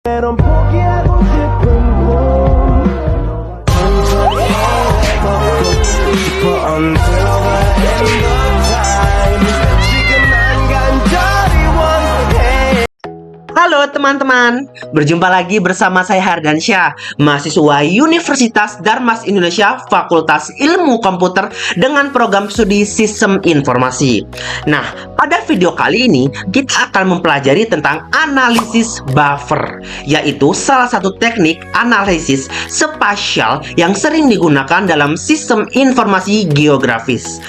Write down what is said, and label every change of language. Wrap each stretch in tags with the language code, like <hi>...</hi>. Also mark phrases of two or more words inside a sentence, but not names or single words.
<ko>넌 포기하고 싶은 꿈 걷고 싶어</ko> <en>until the end of time</en> <ko>지금 난 간절히 원해.</ko> <id>Halo teman-teman, berjumpa lagi bersama saya Hardansyah, mahasiswa Universitas Darmas Indonesia Fakultas Ilmu Komputer dengan program studi Sistem Informasi. Nah, pada video kali ini kita akan mempelajari tentang analisis buffer, yaitu salah satu teknik analisis spasial yang sering digunakan dalam sistem informasi geografis.</id>